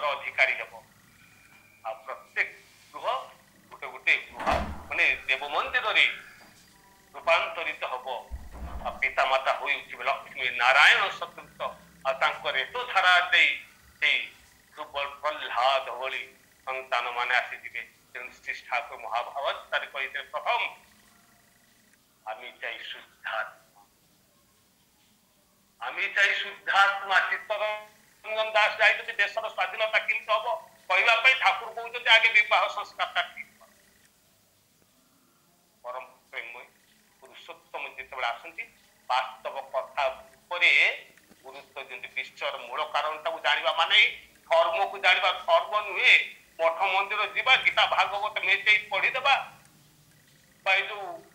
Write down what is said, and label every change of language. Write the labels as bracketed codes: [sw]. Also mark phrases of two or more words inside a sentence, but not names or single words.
[or] ଅଧିକାରୀ ହେବ ଆଉ ପ୍ରତ୍ୟେକ ଗୃହ ଗୋଟେ ଗୃହ ମାନେ ଦେବ ମନ୍ଦିରରେ ରୂପାନ୍ତରିତ ହବ ଆଉ ପିତାମାତା ହୋଇ ଉଠିବେ ଲକ୍ଷ୍ମୀ ନାରାୟଣ ସଦୃଶ ଆଉ ତାଙ୍କ ରେତ ଧାରା ଦେଇ ସେଇ ପ୍ରହ୍ଲାଦ ଭଳି ସନ୍ତାନ ମାନେ ଆସିଯିବେ ତେଣୁ ଶ୍ରୀ ଠାକୁର ମହାଭାରତରେ କହିଥିଲେ ପ୍ରଥମ আমি [bn] চাই শুদ্ধাত্মা [or] চিত্তରଞ୍ଜନ ଦାସ ଯାଇଛନ୍ତି ଦେଶର ସ୍ୱାଧୀନତା କେମିତି ହବ କହିବା ପାଇଁ ଠାକୁର କହୁଛନ୍ତି ଆଗେ ବିବାହ ସଂସ୍କାରଟା ଠିକ ପରମ ପ୍ରେମୀ ପୁରୁଷୋତ୍ତମ ଯେତେବେଳେ ଆସନ୍ତି ବାସ୍ତବ କଥା ଉପରେ ଗୁରୁତ୍ୱ ଦିଅନ୍ତି ବିଶ୍ୱର ମୂଳ କାରଣଟାକୁ ଜାଣିବା ମାନେ ଧର୍ମକୁ ଜାଣିବା ଧର୍ମ ନୁହେଁ ମଠ ମନ୍ଦିର ଯିବା ଗୀତା ଭାଗବତ ମେଚେଇ ପଢିଦେବା ବା ଏ ଯୋଉ